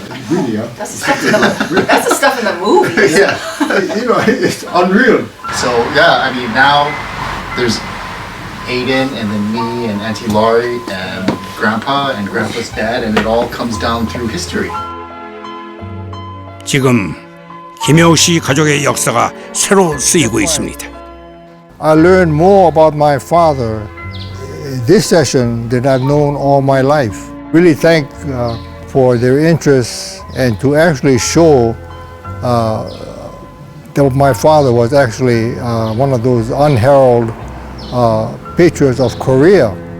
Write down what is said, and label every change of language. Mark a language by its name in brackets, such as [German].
[English] Really, yeah. That's the stuff in the movies. yeah. You know, it's unreal. So yeah, I mean now there's Aiden and then me and Auntie Laurie and Grandpa and Grandpa's dad, and it all comes down through history. [Korean] 지금 김영우 씨 가족의 역사가 새로 쓰이고 있습니다. [English] I learned more about my father in this session than I've known all my life. Really thank for their interest and to actually show that my father was actually one of those unheralded patriots of Korea.